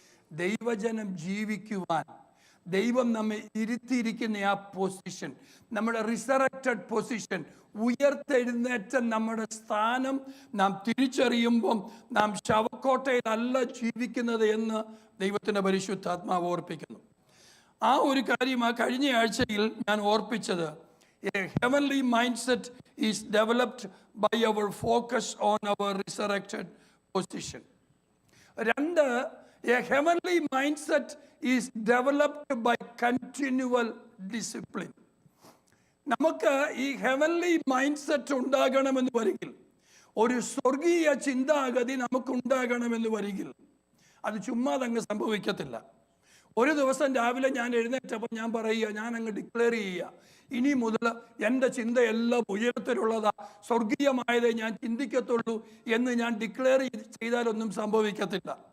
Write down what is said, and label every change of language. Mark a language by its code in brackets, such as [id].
[ml] ദൈവജനം ജീവിക്കുവാൻ ദൈവം നമ്മെ ഇരുത്തിയിരിക്കുന്ന ആ പൊസിഷൻ, നമ്മുടെ റിസറക്റ്റഡ് പൊസിഷൻ, ഉയർത്തെഴുന്നേറ്റ നമ്മുടെ സ്ഥാനം നാം തിരിച്ചറിയുമ്പം നാം ശവക്കോട്ടയിലല്ല ജീവിക്കുന്നത് എന്ന് ദൈവത്തിൻ്റെ പരിശുദ്ധാത്മാവ് ഓർപ്പിക്കുന്നു. ആ ഒരു കാര്യം ആ കഴിഞ്ഞ ആഴ്ചയിൽ ഞാൻ ഓർപ്പിച്ചത്, [en] A heavenly mindset is developed by our focus on our resurrected position. 2, a heavenly mindset is developed by continual discipline. [ml] നമുക്ക് ഈ ഹെവൻലി മൈൻഡ് സെറ്റ് ഉണ്ടാകണമെന്ന് വരികിൽ, ഒരു സ്വർഗീയ ചിന്താഗതി നമുക്കുണ്ടാകണമെന്ന് വരികിൽ അത് ചുമ്മാതങ്ങ് സംഭവിക്കത്തില്ല. ഒരു ദിവസം രാവിലെ ഞാൻ എഴുന്നേറ്റപ്പോൾ ഞാൻ പറയുക, ഞാൻ അങ്ങ് ഡിക്ലെയർ ചെയ്യുക, ഇനി മുതൽ എൻ്റെ ചിന്തയെല്ലാം ഉയരത്തിലുള്ളതാ, സ്വർഗീയമായതേ ഞാൻ ചിന്തിക്കത്തുള്ളൂ എന്ന് ഞാൻ ഡിക്ലെയർ ചെയ്താലൊന്നും സംഭവിക്കത്തില്ല.